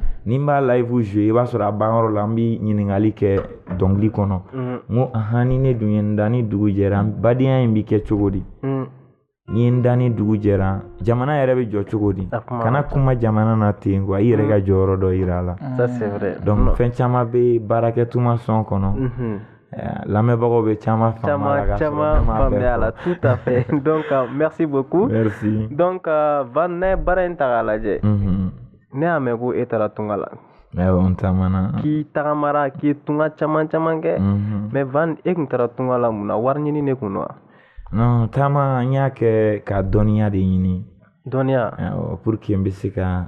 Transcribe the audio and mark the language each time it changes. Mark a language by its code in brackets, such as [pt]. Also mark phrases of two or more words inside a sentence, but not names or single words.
[bm] ni n b'a live jouer i b'a sɔrɔ a banyɔrɔ la n bɛ ɲininkali kɛ dɔnkili kɔnɔ n ko ni ne dun ye n da ni dugu jɛra badenya in bɛ kɛ cogo di ni ye n da ni dugu jɛra jamana yɛrɛ bɛ jɔ cogo di kana kuma jamana na ten quoi i yɛrɛ ka jɔyɔrɔ dɔ yira a la [fr] Ça, c'est vrai. [bm] donc fɛn caman bɛ baarakɛtuma sɔn kɔnɔ lamɛnbagaw bɛ caman faamu a la ka sɔrɔ ne m'a bɛɛ fɔ. [fr] Tout à fait. Donc, merci beaucoup. Merci. [bm] Donc, Van, ne bara in ta k'a lajɛ ne y'a mɛn ko e taara tunga la n taamana k'i tagamara k'i ye tunga caman caman kɛ mais Van e kun taara tunga la mun na wari ɲini ne kun don wa non taama n y'a kɛ ka dɔnniya de ɲini dɔnniya [fr] pour que [bm] n bɛ se ka